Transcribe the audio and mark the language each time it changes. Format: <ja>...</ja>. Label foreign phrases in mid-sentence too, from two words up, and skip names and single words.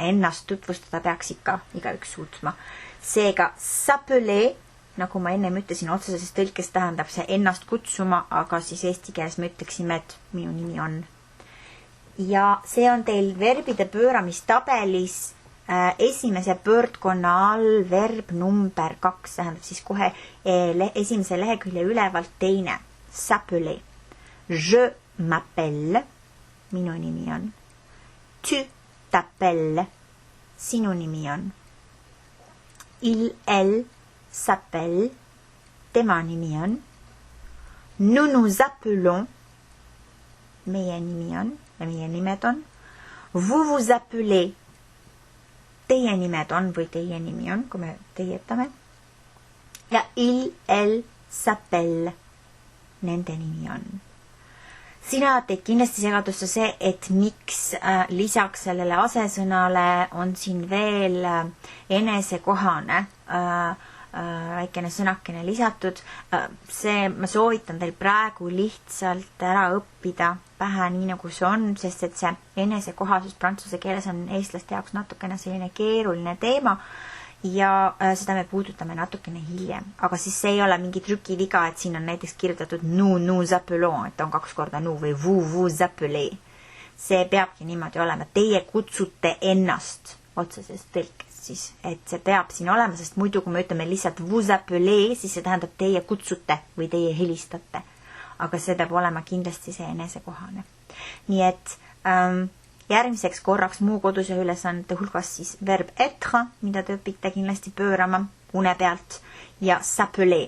<et>Ennast tutvustada peaks ikka igaüks suutma. Seega s'appeler, nagu ma ennem ütlesin, otseses tõlkes tähendab see ennast kutsuma, aga siis eesti keeles me ütleksime, et minu nimi on. Ja see on teil verbide pööramistabelis esimese pöördkonna all verb number 2, tähendab siis kohe esimese lehekülje ülevalt teine.</et> <fr>S'appeler. Je m'appelle.</fr> <et>Minu nimi on.</et> <fr>Tu t'appelles.</fr> <et>Sinu nimi on.</et> <fr>Il, elle s'appelle.</fr> <et>Tema nimi on.</et> <fr>Nous nous appelons.</fr> <et>Meie nimi on. Ja meie nimed on.</et> <fr>Vous vous appelez.</fr> <et>Teie nimed on või teie nimi on, kui me teietame.</et> <fr>Ja il, elle s'appelle.</fr> <et>Nende nimi on. Sina teed kindlasti segadusse see, et miks lisaks sellele asesõnale on siin veel enesekohane väikene sõnakene lisatud. See ma soovitan teil praegu lihtsalt ära õppida pähe nii nagu see on, sest et see enesekohasus prantsuse keeles on eestlaste jaoks natukene selline keeruline teema ja seda me puudutame natukene hiljem. Aga siis see ei ole mingi trükiviga, et siin on näiteks kirjutatud</et> <fr>nous appelons,</fr> <et>et on 2 korda nous või</et> <fr>vous appelez.</fr> <et>See peabki niimoodi olema. Teie kutsute ennast otseses tõlkes siis, et see peab siin olema, sest muidu kui me ütleme lihtsalt</et> <fr>vous appelez,</fr> <et>siis see tähendab teie kutsute või teie helistate. Aga see peab olema kindlasti see enesekohane. Nii et järgmiseks korraks muu koduse ülesannete hulgas siis verb être, mida te õpite kindlasti pöörama une pealt, ja s'appeler.</et>